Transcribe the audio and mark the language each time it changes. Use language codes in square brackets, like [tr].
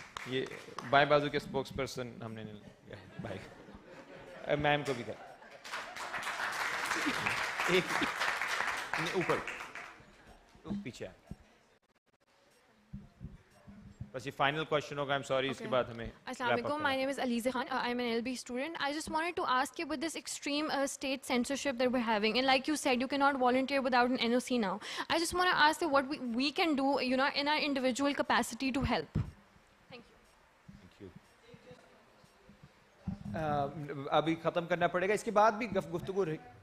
[hi] ये बाएं बाजू के स्पोक्स पर्सन हमने भाई मैम को भी कर एक ऊपर पीछे आ। बस ये फाइनल क्वेश्चन होगा, [en] I am sorry, [hi] इसके बाद हमें [en] Assalamu alaikum, my name is Aliza Khan, I'm an LB student. I just wanted to ask you, with this extreme state censorship that we're having, and like you said, you cannot volunteer without an NOC now. I just want to ask you what we can do, you know, in our individual capacity to help. [hi] अभी खत्म करना पड़ेगा, इसके बाद भी गुफ्तगू रही।